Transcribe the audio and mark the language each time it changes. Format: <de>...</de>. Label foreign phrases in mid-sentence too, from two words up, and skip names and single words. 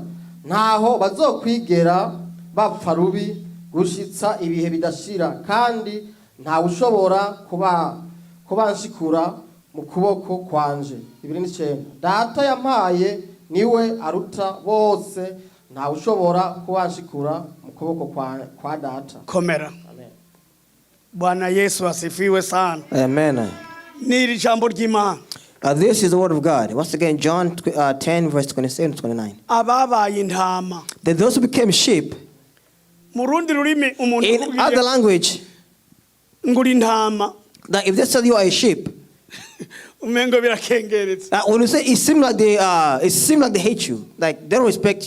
<rn>Ntaho bazokwigera bapfa rubi gushitsa ibihe bidashira kandi nta ushobora kubanshikura mu kuboko kwanje. 29 Data yampaye niwe aruta bose nta ushobora kubanshikura mu kuboko kwa data. Komera. Amen.</rn> <sw>Bwana Yesu asifiwe sana.</sw> <rn>Amen. Ni jambo ry'Imana.</rn> <en>This is the word of God. Once again, John 10, verse 27 to 29. That those who became sheep, in other language, that if they say you are a sheep, when you say it seems like they hate you, like they don't respect you.</en>